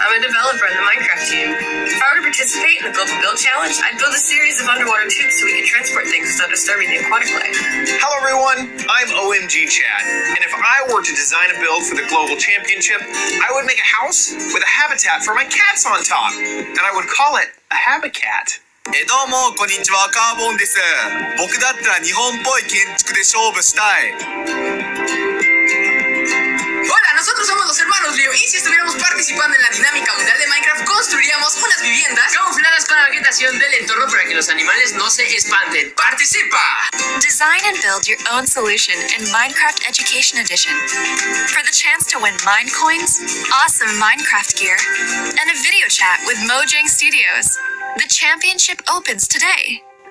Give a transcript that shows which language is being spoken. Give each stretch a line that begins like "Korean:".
English: I'm a developer in the Minecraft team. If I were to participate in the Global Build Challenge, I'd build a series of underwater tubes so we can transport things without disturbing the aquatic life. Hello everyone, I'm OMG Chad, and if I were to design a build for the Global Championship, I would make a house with a habitat for my cats on top, and I would call it a Habicat.
Japanese: どうもこんにちは、カーボンです。僕だったら日本っぽい建築で勝負したい。
Spanish: Hola, nosotros somos los hermanos Leo y si estuviéramos participando en la dinámica mundial de Minecraft construiríamos unas viviendas camufladas con la vegetación del entorno para que los animales no se espanten. ¡Participa!
English: Design and build your own solution in Minecraft Education Edition. For the chance to win Mine Coins, awesome Minecraft gear, and a video chat with Mojang Studios. The championship opens today.